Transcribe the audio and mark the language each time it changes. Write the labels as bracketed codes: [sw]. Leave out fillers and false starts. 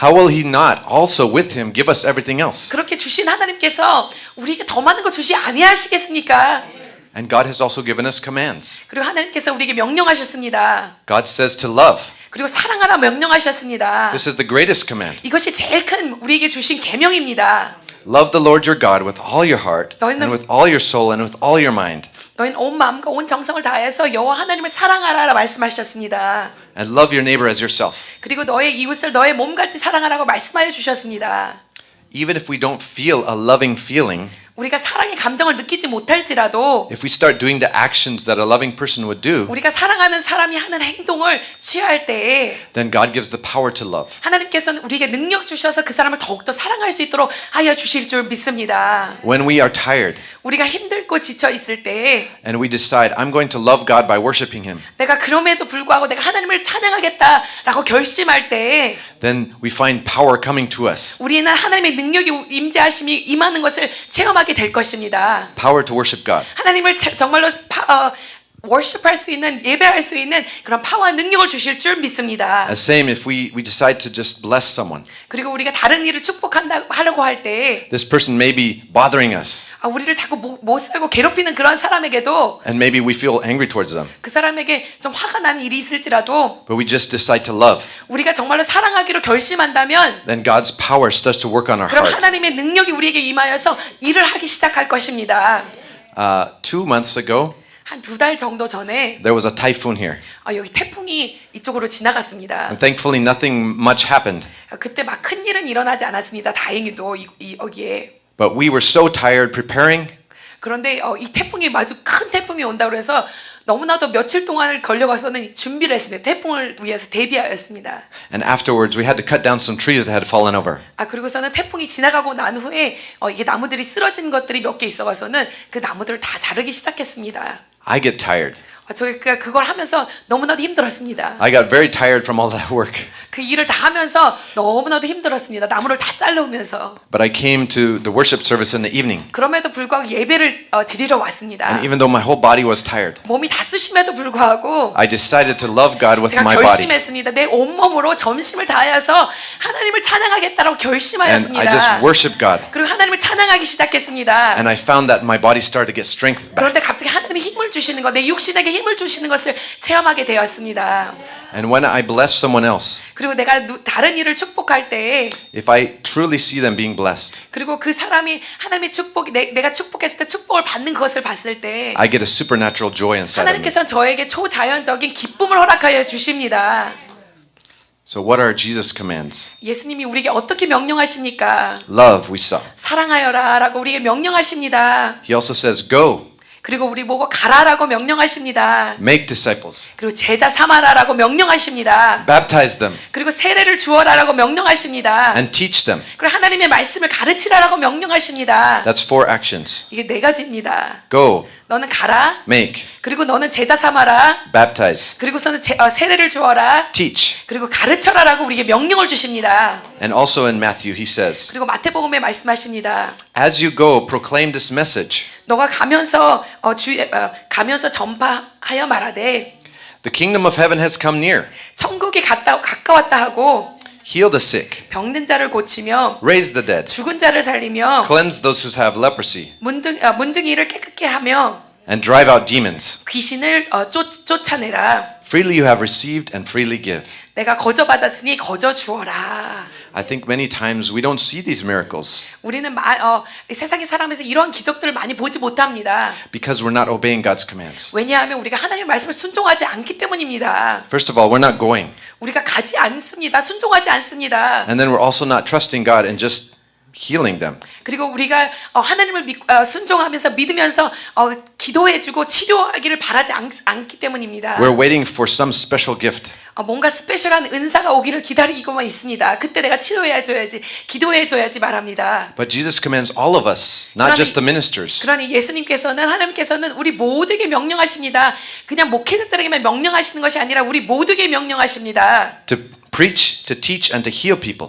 [en] How will He not also with Him give us everything else? [ko] 그렇게 주신 하나님께서 우리에게 더 많은 거 주시 아니하시겠습니까? [en] And God has also given us commands. [ko] 그리고 하나님께서 우리에게 명령하셨습니다. [en] God says to love. [ko] 그리고 사랑하라 명령하셨습니다. [en] This is the greatest command. [ko] 이것이 제일 큰 우리에게 주신 계명입니다. [en] Love the Lord your God with all your heart and with all your soul and with all your mind. [ko] 너희는 온 마음과 온 정성을 다해서 여호와 하나님을 사랑하라 말씀하셨습니다. [en] And love your neighbor as yourself. [ko] 그리고 너의 이웃을 너의 몸같이 사랑하라고 말씀하여 주셨습니다. [en] Even if we don't feel a loving feeling, [ko] 우리가 사랑의 감정을 느끼지 못할지라도 [en] if we start doing the actions that a loving person would do, [ko] 우리가 사랑하는 사람이 하는 행동을 취할 때에 [en] then God gives the power to love. [ko] 하나님께서는 우리에게 능력 주셔서 그 사람을 더욱더 사랑할 수 있도록 하여 주실 줄 믿습니다. [en] When we are tired [ko] 우리가 힘들고 지쳐 있을 때 [en] and we decide, I'm going to love God by worshiping Him, [ko] 내가 그럼에도 불구하고 내가 하나님을 찬양하겠다라고 결심할 때 [en] then we find power coming to us. [ko] 우리는 하나님의 능력이 임재하심이 임하는 것을 체험하게 될 것입니다. [en] Power to worship God. [ko] 하나님을 정말로 worship할 수 있는 예배할 수 있는 그런 파워와 능력을 주실 줄 믿습니다. [en] The same if we decide to just bless someone. [ko] 그리고 우리가 다른 일을 하려고 할 때 [en] This person may be bothering us [ko] 우리를 자꾸 못 살고 괴롭히는 그런 사람에게도 [en] and maybe we feel angry towards them. [ko] 그 사람에게 좀 화가 나는 일이 있을지라도 [en] But we just decide to love. [ko] 우리가 정말로 사랑하기로 결심한다면 [en] Then God's power starts to work on our [ko] 그럼 [en] heart. [ko] 하나님의 능력이 우리에게 임하여서 일을 하기 시작할 것입니다. [en] 2 months ago, [ko] 한 2달 정도 전에 [en] there was a typhoon here. [ko] 여기 태풍이 이쪽으로 지나갔습니다. [en] And thankfully nothing much happened. [ko] 그때 막 큰 일은 일어나지 않았습니다. 다행히도 여기에. [en] But we were so tired preparing. [ko] 그런데 이 태풍이 아주 큰 태풍이 온다 그래서 너무나도 며칠 동안을 걸려가서는 준비를 했습니다. 태풍을 위해서 대비하였습니다. [en] And afterwards, we had to cut down some trees that had fallen over. [ko] 그리고서는 태풍이 지나가고 난 후에 이게 나무들이 쓰러진 것들이 몇 개 있어가서는 그 나무들을 다 자르기 시작했습니다. [en] I get tired. [ko] 저희가 그걸 하면서 너무나도 힘들었습니다. [en] I got very tired from all that work. [ko] 그 일을 다 하면서 너무나도 힘들었습니다. 나무를 다 잘라오면서. [en] But I came to the worship service in the evening. [ko] 그럼에도 불구하고 예배를 드리러 왔습니다. [en] And even though my whole body was tired, [ko] 몸이 다 쑤심에도 불구하고 [en] I decided to love God with [ko] 제가 [en] my body. [ko] 결심했습니다. 내 온몸으로 전심을 다하여서 하나님을 찬양하겠다고 [en] And [ko] 결심하였습니다. [en] I just worshiped God. [ko] 그리고 하나님을 찬양하기 시작했습니다. [en] And I found that my body started to get strength back. [ko] 그런데 갑자기 하나님이 힘을 주시는 것, 내 육신에게 힘을 주시는 것을 체험하게 되었습니다. [en] And when I bless someone else, [ko] 그리고 내가 다른 이를 축복할 때, [en] if I truly see them being blessed, [ko] 그리고 그 사람이 하나님의 축복이 내가 축복했을 때 축복을 받는 것을 봤을 때, [en] I get a supernatural joy inside of me. [ko] 하나님께서는 저에게 초자연적인 기쁨을 허락하여 주십니다. [en] So what are Jesus' commands? [ko] 예수님이 우리에게 어떻게 명령하십니까? [en] Love, we saw. [ko] 사랑하여라라고 우리에게 명령하십니다. [en] He also says, go, [ko] 그리고 우리 보고 가라라고 명령하십니다. [en] make disciples, [ko] 그리고 제자 삼아라라고 명령하십니다. [en] baptize them, [ko] 그리고 세례를 주어라라고 명령하십니다. [en] and teach them. [ko] 그리고 하나님의 말씀을 가르치라라고 명령하십니다. [en] That's 4 actions. [ko] 이게 4가지입니다. [en] Go, [ko] 너는 가라. [en] make, [ko] 그리고 너는 제자 삼아라. [en] baptize, [ko] 그리고서는 세례를 주어라. [en] teach. [ko] 그리고 가르쳐라라고 우리에게 명령을 주십니다. [en] And also in Matthew, he says, [ko] 그리고 마태복음에 말씀하십니다. [en] as you go, proclaim this message. [ko] 너가 가면서 가면서 전파하여 말하되 [en] The kingdom of heaven has come near. [ko] 천국이 가까웠다 하고 [en] Heal the sick, [ko] 병든 자를 고치며 [en] raise the dead, [ko] 죽은 자를 살리며 [en] cleanse those who have leprosy, [ko] 문둥이를 깨끗게 하며 [en] and drive out demons. [ko] 귀신을 쫓아내라. [en] Freely you have received and freely give. [ko] 내가 거저 받았으니 거저 주어라. [en] I think many times we don't see these miracles [ko] 우리는 세상에 살아가면서 이러한 기적들을 많이 보지 못합니다. [en] because we're not obeying God's commands. [ko] 왜냐하면 우리가 하나님의 말씀을 순종하지 않기 때문입니다. [en] First of all, we're not going. [ko] 우리가 가지 않습니다. 순종하지 않습니다. [en] And then we're also not trusting God and just healing them. [ko] 그리고 우리가 하나님을 순종하면서 믿으면서 기도해주고 치료하기를 바라지 않기 때문입니다. [en] We're waiting for some special gift. [ko] 뭔가 스페셜한 은사가 오기를 기다리고만 있습니다. 그때 내가 치료해줘야지, 기도해줘야지 말합니다. [en] But Jesus commands all of us, not just the ministers. [ko] 그러니 예수님께서는 하나님께서는 우리 모두에게 명령하십니다. 그냥 목회자들에게만 명령하시는 것이 아니라 우리 모두에게 명령하십니다. [en] To preach, to teach, and to heal people.